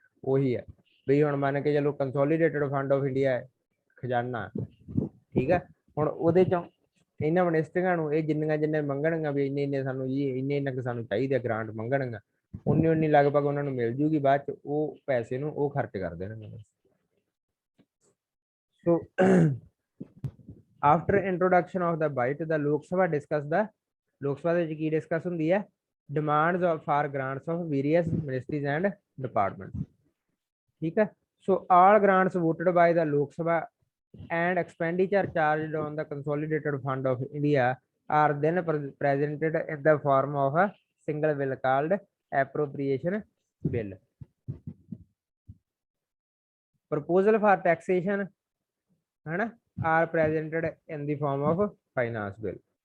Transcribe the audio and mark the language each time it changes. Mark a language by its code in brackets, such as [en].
[pa] ਉਹੀ ਹੈ ਵੀ ਹੁਣ ਮੰਨ ਕੇ ਚਲੋ ਕੰਸੋਲੀਡੇਟਡ ਫੰਡ ਆਫ ਇੰਡੀਆ ਖਜ਼ਾਨਾ, ਠੀਕ ਹੈ। ਹੁਣ ਉਹਦੇ ਚੋਂ ਇਹਨਾਂ ਮਿਨਿਸਟਰੀਆਂ ਨੂੰ ਇਹ ਜਿੰਨੇ ਮੰਗਣਗੀਆਂ ਵੀ ਇੰਨੇ ਸਾਨੂੰ ਜੀ, ਇੰਨੇ ਸਾਨੂੰ ਚਾਹੀਦੇ ਗ੍ਰਾਂਟ ਮੰਗਣਗੀਆਂ, ਉਨੀ ਲਗਭਗ ਉਹਨਾਂ ਨੂੰ ਮਿਲ ਜੂਗੀ। ਬਾਅਦ ਚ ਉਹ ਪੈਸੇ ਨੂੰ ਉਹ ਖਰਚ ਕਰ ਦੇਣਗੇ। ਸੋ [en] after introduction of the bite the Lok Sabha discuss the Lok Sabha [pa] ਦੇ ਵਿੱਚ ਕੀ ਡਿਸਕਸ ਹੁੰਦੀ ਹੈ [en] Demands of for grants of various ministries and departments ठीक है so all grants voted by the Lok Sabha and expenditure charged on the consolidated fund of India are then presented in the form of a single bill called appropriation bill. Proposal for taxation are presented in the form of finance bill.